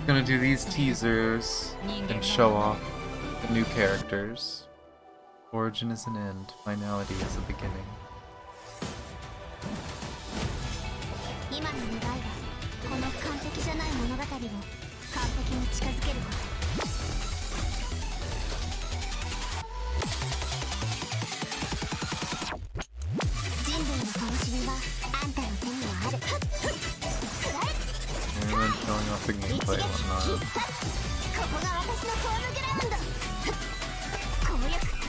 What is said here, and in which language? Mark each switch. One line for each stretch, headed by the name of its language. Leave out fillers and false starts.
English: Gonna do these teasers and show off the new characters. Origin is an end, finality is a beginning.
Japanese: 今の願いはこの完璧じゃない物語を完璧に近づけること。人類の灯火はあんたの手にはある。
English: And then showing off the gameplay and whatnot.
Japanese: ここが私のホームグラウンド。攻略